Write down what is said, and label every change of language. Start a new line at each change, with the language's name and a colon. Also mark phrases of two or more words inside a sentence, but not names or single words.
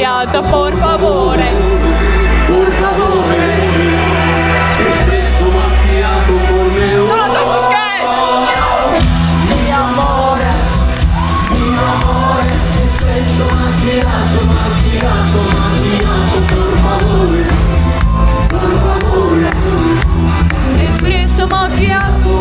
Italian: macchiato, por favore. Por favore, espresso macchiato con me.
Estonian: Sul on tups käes!
Italian: Mi amore, espresso macchiato, macchiato, macchiato, por favore, por favore. Espresso macchiato.